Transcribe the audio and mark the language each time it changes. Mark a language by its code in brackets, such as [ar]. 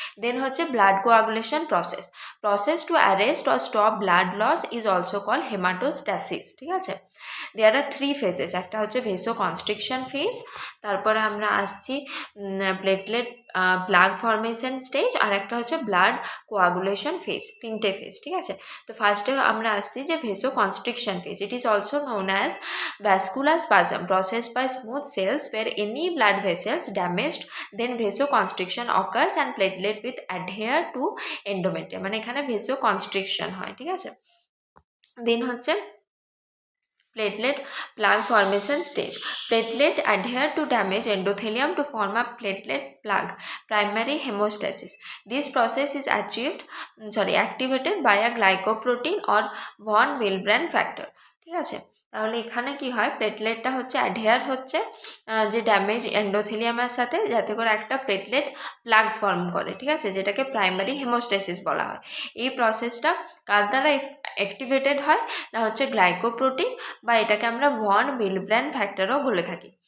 [en] Then হচ্ছে blood coagulation process to arrest or stop blood loss is also call hemostasis. [bn] ঠিক আছে, [en] there are 3 phases, [bn] একটা হচ্ছে ভেসো কনস্ট্রিকশন ফেজ, তারপরে আমরা আসছি প্লেটলেট প্লাগ ফর্মেশন স্টেজ, আর একটা হচ্ছে ব্লাড কোয়াগুলেশন ফেজ, 3টে ফেজ। ঠিক আছে, তো ফার্স্টে আমরা আসছি যে ভেসো constriction phase. [en] it is also known as vascular spasm processed by smooth cells where any blood vessels damaged, then vasoconstriction occurs and platelet with adhere to endometrium, [bn] মানে এখানে vasoconstriction হয়। [en] ঠিক আছে, দেন হচ্ছে platelet plug formation stage. Platelet adhere to damaged endothelium to form a platelet plug, primary hemostasis. This process is activated by a glycoprotein or von Willebrand factor. [bn] ঠিক আছে, তাহলে এখানে কি হয়, প্লেটলেটটা হচ্ছে অ্যাডহেয়ার হচ্ছে যে ড্যামেজ এন্ডোথেলিয়ামের সাথে, যাতে করে একটা প্লেটলেট প্লাগ ফর্ম করে। ঠিক আছে, যেটাকে প্রাইমারি হেমোস্টেসিস বলা হয়। এই প্রসেসটা কার দ্বারা অ্যাক্টিভেটেড হয় না, হচ্ছে গ্লাইকোপ্রোটিন, বা এটাকে আমরা ভন উইলব্র্যান্ড ফ্যাক্টরও বলে থাকি।